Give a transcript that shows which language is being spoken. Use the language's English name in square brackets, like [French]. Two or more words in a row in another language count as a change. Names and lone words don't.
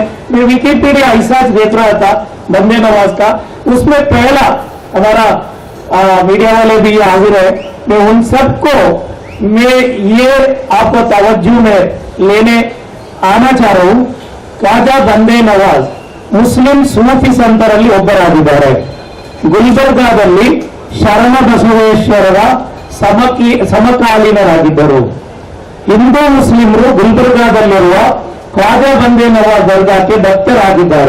[Hindi] मैं विकिपीडिया रिसर्च देख रहा था बंदे नवाज का, उसमें पहला हमारा मीडिया वाले भी हाजिर है। मैं उन सबको मैं ये आपको तवज्जो में लेने आना चाह रहा हूं। [Kannada] ख्वाजा बंदे नवाज ಮುಸ್ಲಿಂ ಸೂಫಿ ಸಂತರಲ್ಲಿ ಒಬ್ಬರಾಗಿದ್ದಾರೆ. ಗುಲ್ಬರ್ಗಾದಲ್ಲಿ ಶರಣ ಬಸವೇಶ್ವರರ ಸಮಕಾಲೀನರಾಗಿದ್ದರು. ಹಿಂದೂ ಮುಸ್ಲಿಮರು ಗುಲ್ಬರ್ಗಾದಲ್ಲಿರುವ ಖ್ವಾಜಾ ಬಂದೇ ನವಾಜ್ ದರ್ಗಾಕ್ಕೆ ಭಕ್ತರಾಗಿದ್ದಾರೆ.